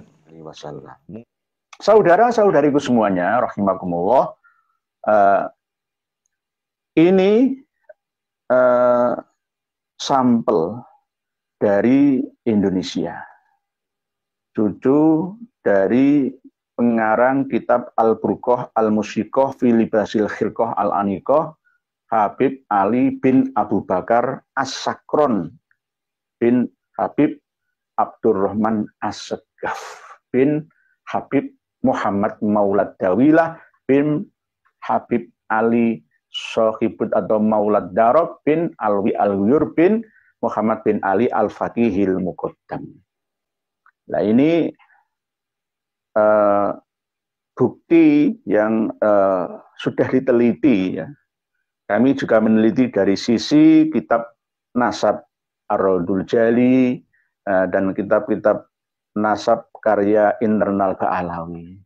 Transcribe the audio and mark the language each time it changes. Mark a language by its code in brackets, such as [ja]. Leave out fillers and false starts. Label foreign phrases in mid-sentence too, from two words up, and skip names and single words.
[id] Saudara-saudariku semuanya, rahimakumullah, ini sampel dari Indonesia, cucu dari pengarang kitab Al-Burqah Al-Musyikoh fi Libasil Khirqah Al-Aniqah, Habib Ali bin Abu Bakar As-Sakron bin Habib Abdurrahman As-Segaf bin Habib Muhammad Maulad Dawilah bin Habib Ali Sohibud atau Maulad Darob bin Alwi Al-Wiyur bin Muhammad bin Ali Al-Fatihil Muqaddam. Nah, ini bukti yang sudah diteliti, ya. Kami juga meneliti dari sisi kitab Nasab Ar-Raudul Jali dan kitab-kitab nasab karya internal Ba'alawi.